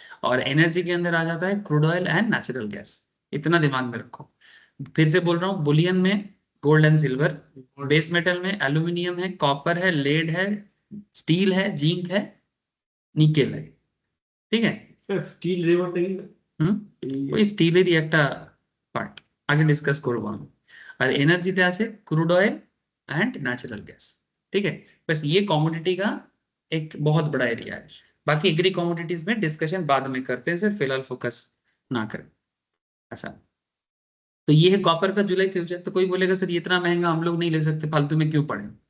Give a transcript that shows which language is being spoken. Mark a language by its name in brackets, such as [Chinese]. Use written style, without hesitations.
[Hindi] और एनर्जी के अंदर आ जाता है crude oil and natural gas. इतना दिमाग में रखो। फिर से बोल रहा हूँ, बुलियन में gold and silver, base metal में एल्यूमिनियम है, कॉपर है, लेड है, स्टील है, जिंक है, निकेल है। ठीक है, स्टील रिवर नहीं [Bangla] ওই স্টিলেরই একটা পার্ট, আগে ডিসকাস করবো আমি। আর এনার্জিতে আছে crude oil and natural gas. [Hindi] ठीक है, बस ये कमोडिटी का एक बहुत बड़ा एरिया है। बाकी एग्री कमोडिटीज में डिस्कशन बाद में करते हैं, सिर्फ फिलहाल फोकस ना करें। अच्छा, तो ये है कॉपर का जुलाई फ्यूचर। तो कोई बोलेगा सर ये इतना महंगा हम लोग नहीं ले सकते, फालतू में क्यों पढ़े।